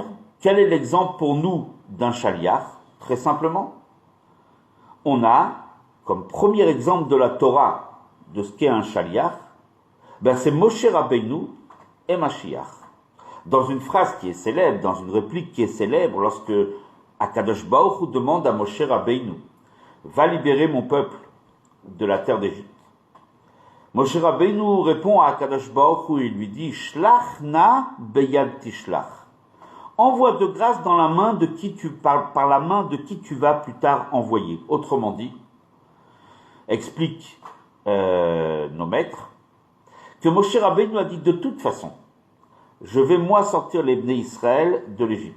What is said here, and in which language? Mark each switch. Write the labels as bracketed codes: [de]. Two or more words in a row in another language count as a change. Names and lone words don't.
[fr] Quel est l'exemple pour nous d'un shaliach? Très simplement, on a, comme premier exemple de la Torah, de ce qu'est un shaliach, c'est Moshe Rabbeinu et Mashiach. Dans une phrase qui est célèbre, dans une réplique qui est célèbre, lorsque Akadosh Baruch Hu demande à Moshe Rabbeinu, va libérer mon peuple de la terre d'Égypte. Moshe Rabbeinu répond à Akadosh Baruch Hu et lui dit, [he] שלח נא ביד תשלח. [fr] Envoie de grâce dans la main de qui tu parles, par la main de qui tu vas plus tard envoyer. Autrement dit, explique nos maîtres, que Moshe Rabbeinu a dit de toute façon, je vais moi sortir les Bnei Israël de l'Égypte.